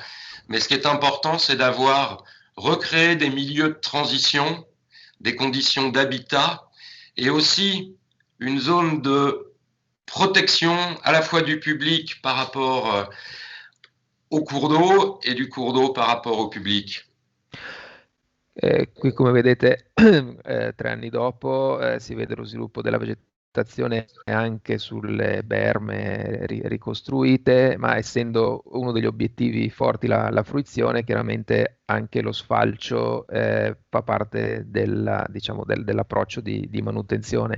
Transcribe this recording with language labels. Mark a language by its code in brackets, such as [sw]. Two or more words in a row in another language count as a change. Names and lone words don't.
[fr] Mais ce qui est important, c'est d'avoir recréé des milieux de transition, des conditions d'habitat et aussi une zone de protection à la fois du public par rapport au cours d'eau e du cours d'eau par rapport au public. [it] Qui come vedete 3 anni dopo si vede lo sviluppo della vegetazione anche sulle berme ricostruite, ma essendo uno degli obiettivi forti la fruizione, chiaramente anche lo sfalcio fa parte diciamo, dell'approccio di manutenzione.